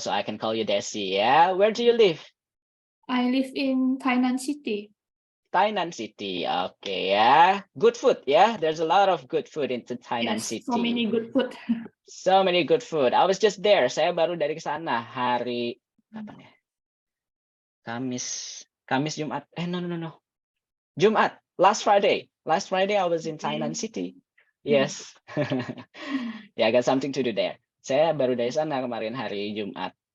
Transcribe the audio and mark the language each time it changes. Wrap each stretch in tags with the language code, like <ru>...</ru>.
<en>So I can call you Desi, yeah? Where do you live? I live in Tainan City. Tainan City. Okay, yeah. Good food, yeah? There's a lot of good food in Tainan Yes, City. so many good food. So many good food. I was just there.</en> <id>Saya baru dari sana hari kapan ya? Kamis Jumat. No. Jumat.</id> <en>Last Friday. Last Friday I was in Tainan City. Yes. Yeah, I got something to do there.</en> <id>Saya baru dari sana kemarin hari Jumat.</id>